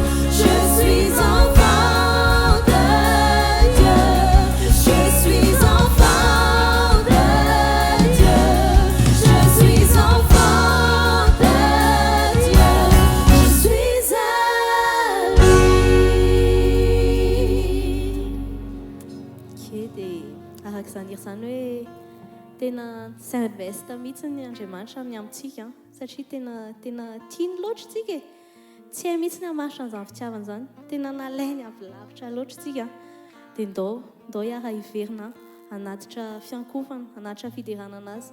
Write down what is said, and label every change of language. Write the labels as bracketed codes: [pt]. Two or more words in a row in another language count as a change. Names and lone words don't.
[fr] Je suis enfant de Dieu, je suis enfant de Dieu, je suis enfant de Dieu, je suis à lui. [mg] Dia arak'izany erizany hoe tena sy investa mihitsy ny Andriamanitra amin'ny amintsika satria tena tiany loatra tsika e. Tsy hay mihitsy ny hamaritra an'izany fitiavana izany. Tena nalainy avy lavitra loatra tsika. Dia ndao hiara hiverina hanatitra fiankofana, hanatitra fiderana anazy.